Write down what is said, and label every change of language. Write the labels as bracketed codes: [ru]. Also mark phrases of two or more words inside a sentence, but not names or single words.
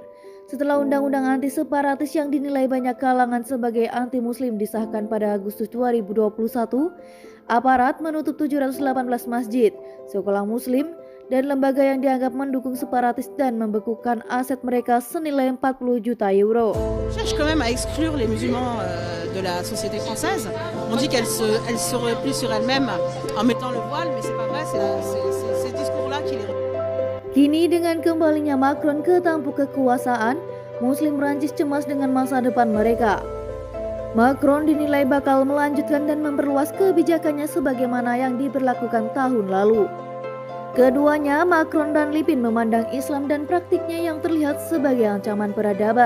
[id] Setelah undang-undang anti-separatis yang dinilai banyak kalangan sebagai anti-muslim disahkan pada Agustus 2021, aparat menutup 718 masjid, sekolah muslim, dan lembaga yang dianggap mendukung separatis dan membekukan aset mereka senilai 40 juta euro. [fr] Cherche quand même à exclure les musulmans de la société française. On dit qu'elle se replie sur elle-même en mettant le voile, mais c'est pas vrai, c'est ces discours-là qui les. [id] Kini dengan kembalinya Macron ke tampuk kekuasaan, Muslim Prancis cemas dengan masa depan mereka. Macron dinilai bakal melanjutkan dan memperluas kebijakannya sebagaimana yang diberlakukan tahun lalu. Keduanya, Macron dan Le Pen, memandang Islam dan praktiknya yang terlihat sebagai ancaman peradaban.